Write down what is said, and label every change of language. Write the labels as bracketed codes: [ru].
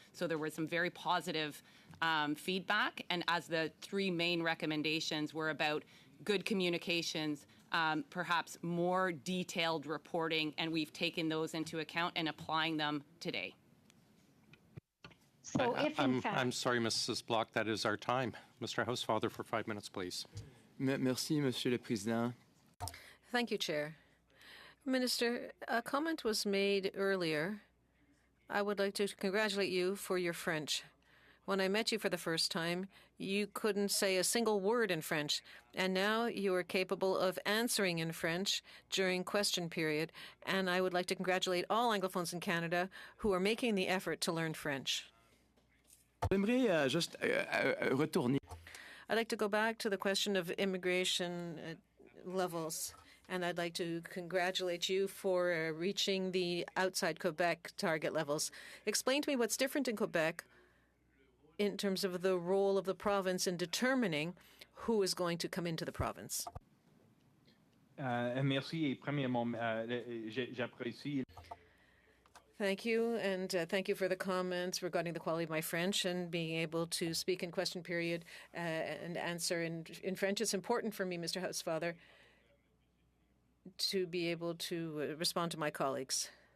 [en] So there was some very positive feedback. And as the three main recommendations were about good communications, perhaps more detailed reporting, and we've taken those into account and applying them today. So if in fact... I'm sorry, Mrs. Block, that is our time. Mr. Housefather, for 5 minutes, please. [fr] Merci, Monsieur le Président. [en] Thank you, Chair. Minister, a comment was made earlier. I would like to congratulate you for your French. When I met you for the first time, you couldn't say a single word in French, and now you are capable of answering in French during question period, and I would like to congratulate all Anglophones in Canada who are making the effort to learn French. [fr] J'aimerais juste retourner. [en] I'd like to go back to the question of immigration levels, and I'd like to congratulate you for reaching the outside Quebec target levels. Explain to me what's different in Quebec in terms of the role of the province in determining who is going to come into the province. [fr] Merci. Premièrement, j'apprécie. [en] Thank you, and thank you for the comments regarding the quality of my French and being able to speak in question period and answer in French. It's important for me, Mr. Housefather, to be able to respond to my colleagues.